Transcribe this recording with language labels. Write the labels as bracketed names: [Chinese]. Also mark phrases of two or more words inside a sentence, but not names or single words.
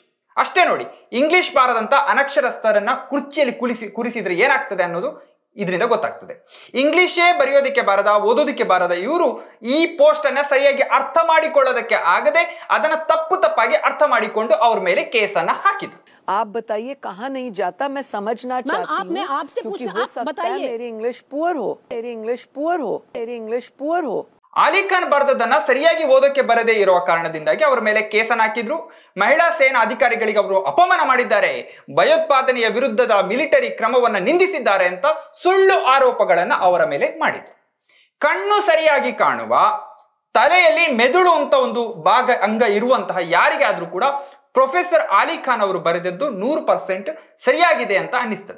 [Kannada] ಅಷ್ಟೇ ನೋಡಿ, ಇಂಗ್ಲಿಷ್ ಬಾರದಂತ ಅನಕ್ಷರಸ್ಥರನ್ನ ಕುರ್ಚಿಯಲ್ಲಿ ಕೂರಿಸಿದ್ರೆ ಏನಾಗ್ತದೆ ಅನ್ನೋದು ಇದರಿಂದ ಗೊತ್ತಾಗ್ತದೆ. ಇಂಗ್ಲಿಷೇ ಬರೆಯೋದಕ್ಕೆ ಬಾರದ, ಓದೋದಕ್ಕೆ ಬಾರದ ಇವರು ಈ ಪೋಸ್ಟ್ ಅನ್ನ ಸರಿಯಾಗಿ ಅರ್ಥ ಮಾಡಿಕೊಳ್ಳೋದಕ್ಕೆ ಆಗದೆ ಅದನ್ನ ತಪ್ಪಾಗಿ ಅರ್ಥ ಮಾಡಿಕೊಂಡು ಅವ್ರ ಮೇಲೆ ಕೇಸನ್ನ ಹಾಕಿದ್ರು. [Hindi] आप बताइए कहाँ नहीं जाता. मैं समझना चाहती हूँ. मैं आपसे पूछना, हो सकता है मेरी इंग्लिश पुअर हो. [Kannada] ಆಲಿ ಖಾನ್ ಬರೆದದನ್ನ ಸರಿಯಾಗಿ ಓದೋಕೆ ಬರದೇ ಇರುವ ಕಾರಣದಿಂದಾಗಿ ಅವರ ಮೇಲೆ ಕೇಸನ್ನು ಹಾಕಿದ್ರು. ಮಹಿಳಾ ಸೇನಾ ಅಧಿಕಾರಿಗಳಿಗೆ ಅವರು ಅಪಮಾನ ಮಾಡಿದ್ದಾರೆ, ಭಯೋತ್ಪಾದನೆಯ ವಿರುದ್ಧದ ಮಿಲಿಟರಿ ಕ್ರಮವನ್ನ ನಿಂದಿಸಿದ್ದಾರೆ ಅಂತ ಸುಳ್ಳು ಆರೋಪಗಳನ್ನ ಅವರ ಮೇಲೆ ಮಾಡಿದ್ರು. ಕಣ್ಣು ಸರಿಯಾಗಿ ಕಾಣುವ, ತಲೆಯಲ್ಲಿ ಮೆದುಳು ಅಂತ ಒಂದು ಅಂಗ ಇರುವಂತಹ ಯಾರಿಗಾದ್ರೂ ಕೂಡ ಪ್ರೊಫೆಸರ್ ಆಲಿ ಖಾನ್ ಅವರು ಬರೆದದ್ದು 100% ಸರಿಯಾಗಿದೆ ಅಂತ ಅನ್ನಿಸ್ತದೆ.